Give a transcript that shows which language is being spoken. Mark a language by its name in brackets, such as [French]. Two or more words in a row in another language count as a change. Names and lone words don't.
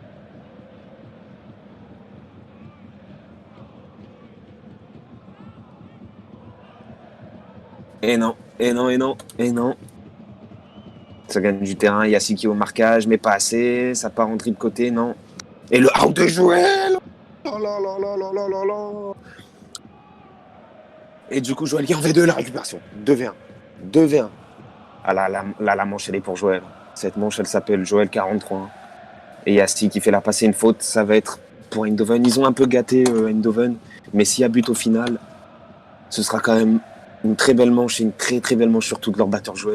[French] Et non, et non, et non, et non. Ça gagne du terrain. Yassi qui est au marquage, mais pas assez. Ça part en dribble côté, non. Et le out de Joël. Oh là là là là là là là. Et du coup, Joël qui en V2, la récupération. 2v1. 2v1. Ah là, la manche, elle est pour Joël. Cette manche, elle s'appelle Joël 43. Et Yassi qui fait la passer une faute. Ça va être pour Eindhoven. Ils ont un peu gâté Eindhoven. Mais s'il y a but au final, ce sera quand même une très belle manche et une très très belle manche surtout de leur batteur Joël.